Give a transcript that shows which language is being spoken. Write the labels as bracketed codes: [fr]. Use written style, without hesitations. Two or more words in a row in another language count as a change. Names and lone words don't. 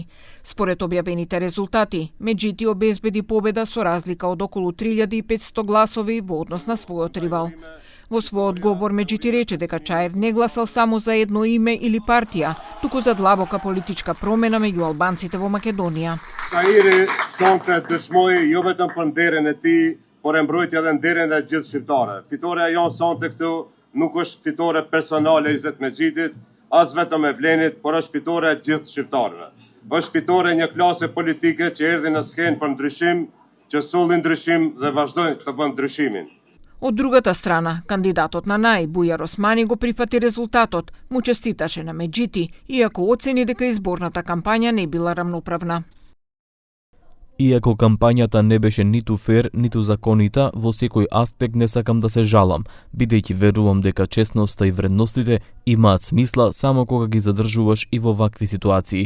[mk] Според објавените резултати, Меджити обезбеди победа со разлика од околу 3500 гласови во однос на својот ривал. Во својот говор Меджити рече дека Чаир не гласал само за едно име или партија, туку за длабока политичка промена меѓу албанците во Македонија. [sq] Çairi sonte dëshmoi jo vetëm për nderin e tij, por e mbrojtja edhe nderin e gjithë shqiptarëve. Fitoria jonë sonte këtu nuk është fitore personale Izet Medžitit, as vetëm e Vlenit, por është fitore e gjithë shqiptarëve. Është fitore një klase politike që erdhi në skenë për ndryshim, që solli ndryshim dhe vazhdojnë të bëjnë ndryshimin. [mk] Од другата страна, кандидатот на НАИ Бујар Османи го прифати резултатот, му честиташе на Меджити, иако оцени дека изборната кампања не била рамноправна. Иако кампањата не беше ниту фер, ниту законита, во секој аспект не сакам да се жалам, бидејќи верувам дека честноста и вредностите имаат смисла само кога ги задржуваш и во вакви ситуации.